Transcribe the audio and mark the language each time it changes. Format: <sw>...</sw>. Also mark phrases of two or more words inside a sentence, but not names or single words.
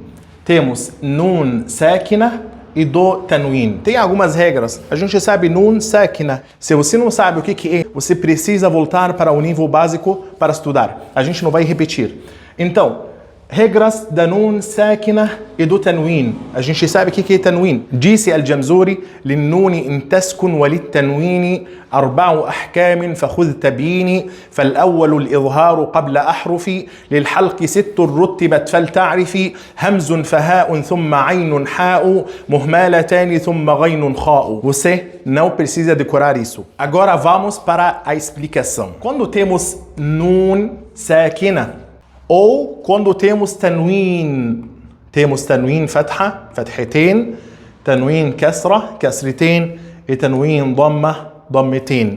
<pt>Temos</pt> <ar>نون ساكنة</ar> <pt>e do Tanwin. Tem algumas regras. A gente sabe</pt> <ar>نون ساكنة.</ar> <pt>Se você não sabe o que é, você precisa voltar para o nível básico para estudar. A gente não vai repetir. Então, regras da</pt> <ar>نون ساكنة</ar> <pt>e do Tanwin. A gente sabe o que é Tanwin. Disse Al-Jamzuri:</pt> <ar>للنون إن تسكن وللتنوين أربع أحكام فخذ تبيني فالأول الإظهار قبل أحرف للحلق ست رتبت فلتعرفي همز فهاء ثم عين حاء مهملتان ثم غين خاء.</ar> <pt>Você não precisa decorar isso. Agora vamos para a explicação. Quando temos</pt> <ar>نون ساكنة</ar> <pt>ou quando temos</pt> <ar>تنوين فتحة، فتحتين، تنوين كسرة، كسرتين</ar> <pt>e</pt> <ar>تنوين ضمة، ضمتين.</ar>